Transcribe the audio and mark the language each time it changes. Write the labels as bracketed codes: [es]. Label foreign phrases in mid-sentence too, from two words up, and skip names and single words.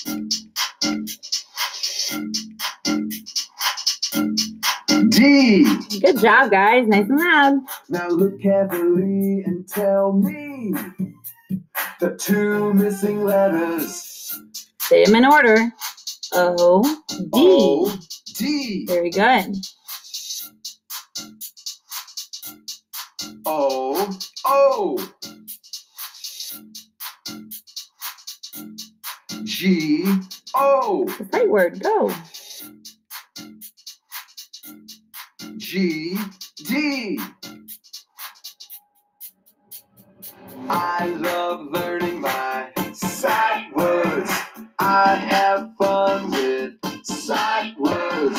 [en] D. Good job, guys. Nice and loud. Now look carefully and tell me the two missing letters. Say them in order. O-D. O-D. Very good. O-O. G-O. The sight word. Go. G-D. I love learning my sight words. I have fun with sight words.